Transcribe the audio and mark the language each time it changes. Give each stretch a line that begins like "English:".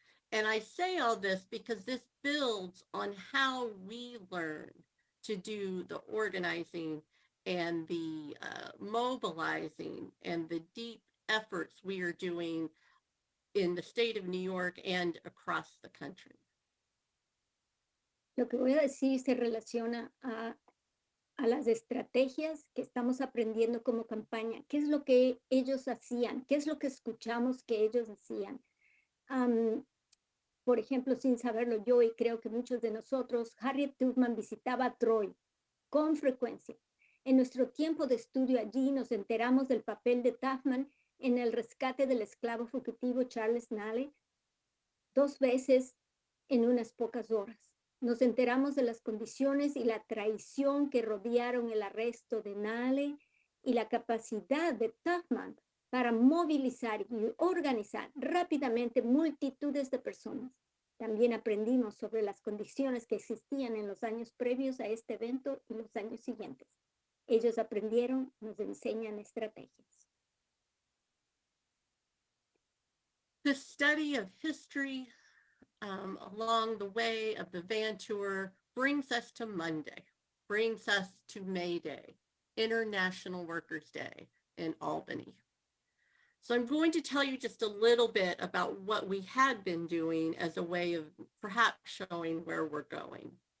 English: And I say all this because this builds on how we learn to do the organizing and the mobilizing and the deep efforts we are doing in the state of New York and across the country.
Spanish: Lo que voy a decir se relaciona a las estrategias que estamos aprendiendo como campaña. ¿Qué es lo que ellos hacían? ¿Qué es lo que escuchamos que ellos hacían? Por ejemplo, sin saberlo yo y creo que muchos de nosotros, Harriet Tubman visitaba Troy con frecuencia. En nuestro tiempo de estudio allí nos enteramos del papel de Tubman en el rescate del esclavo fugitivo Charles Nally 2 veces en unas pocas horas. Nos enteramos de las condiciones y la traición que rodearon el arresto de Nally y la capacidad de Tubman para movilizar y organizar rápidamente multitudes de personas. También aprendimos sobre las condiciones que existían en los años previos a este evento y los años siguientes. Ellos aprendieron, nos enseñan estrategias.
English: The study of history along the way of the van tour brings us to Monday, brings us to May Day, International Workers' Day in Albany. So I'm going to tell you just a little bit about what we had been doing as a way of perhaps showing where we're going.